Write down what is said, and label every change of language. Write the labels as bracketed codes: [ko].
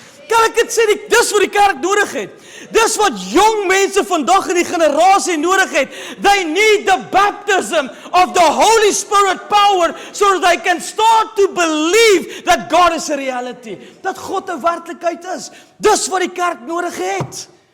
[af] Kan ek dit sê, dis wat die kerk nodig het. Dis wat jong mense vandag in die generasie nodig het. [en] They need the baptism of the Holy Spirit power so that they can start to believe that God is a reality. [af] Dat God 'n werklikheid is. Dis wat die kerk nodig het.